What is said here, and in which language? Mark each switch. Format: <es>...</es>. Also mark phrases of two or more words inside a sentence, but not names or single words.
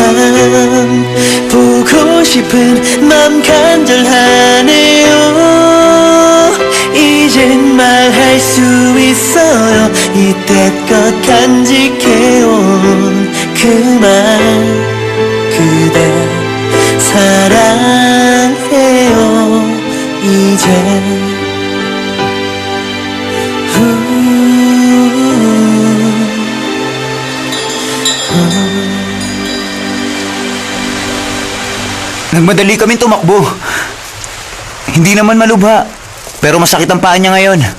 <ko>보고 싶은 맘 간절하네요 이젠 말할 수 있어요 이때껏 간직해온 그 말 그대 사랑해요 이제</ko> <tl>Nagmadali kaming tumakbo. Hindi naman malubha, pero masakit ang paa niya ngayon.</tl>